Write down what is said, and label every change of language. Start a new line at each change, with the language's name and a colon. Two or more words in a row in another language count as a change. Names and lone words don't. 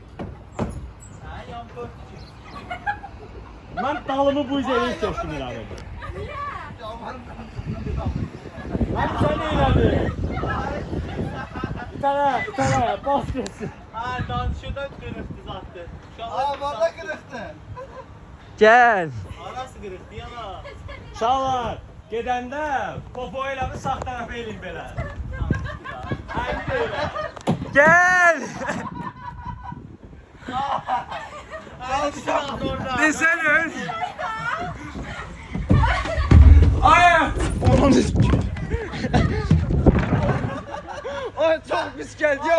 Turkish: Ben dalımı bu üzerine seçtim herhalde. Ben sen eğlendim. Bir tane bas geçsin. Ha şuradan kırıktı zaten. Aa valla kırıktı. Gel. Arası kırıktı yana. Şalar.
Azerbaijani: Gedəndə popo elə bir sağ tərəfə elin belə.
Turkish: Aynen öyle. Gel. Aynen orada. Desene öyle. Ay. Onun Ay çok pis geldi ya.